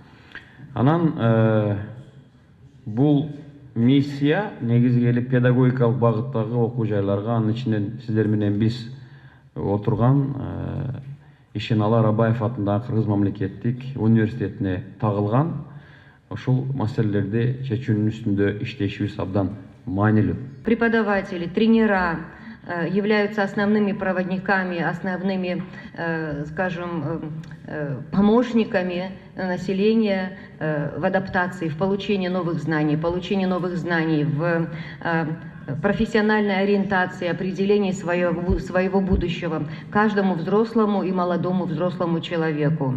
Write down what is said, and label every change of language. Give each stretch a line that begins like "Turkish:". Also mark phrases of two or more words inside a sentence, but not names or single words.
Kyrgyz: Анан бул миссия негизи келип педагогикалык багыттагы окуу жайларга, анын ичинен сиздер менен биз отурган Ишеналы Арабаев атындагы Кыргыз мамлекеттик университетине тагылган ушул маселелерди чечүүнүн үстүндө иштешибиз абдан маанилүү.
Russian: Преподаватели, тренера являются основными проводниками, основными, скажем, помощниками населения в адаптации, в получении новых знаний, в профессиональной ориентации, определении своего будущего каждому взрослому и молодому взрослому человеку.